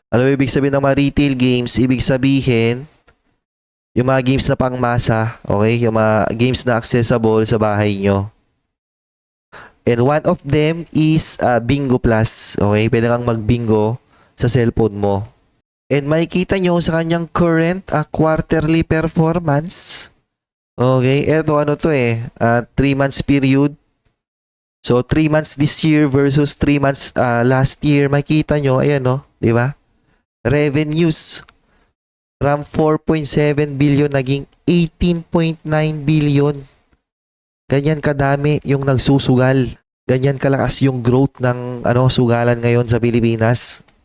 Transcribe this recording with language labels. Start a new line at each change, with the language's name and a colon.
Filipino: Ano ibig sabihin ng mga retail games? Ibig sabihin, yung mga games na pangmasa, okay? Yung mga games na accessible sa bahay nyo.
English: And one of them is Bingo Plus. Okay?
Filipino: Pwede kang mag-bingo sa cellphone mo. And makikita nyo sa kanyang current quarterly performance. Okay? Ito to 3 months period.
English: So, 3 months this year versus 3 months last year.
Filipino: Makita nyo, ayan di ba? Revenues from 4.7 billion naging 18.9 billion. Ganyan kadami yung nagsusugal. Ganyan kalakas yung growth ng sugalan ngayon sa Pilipinas.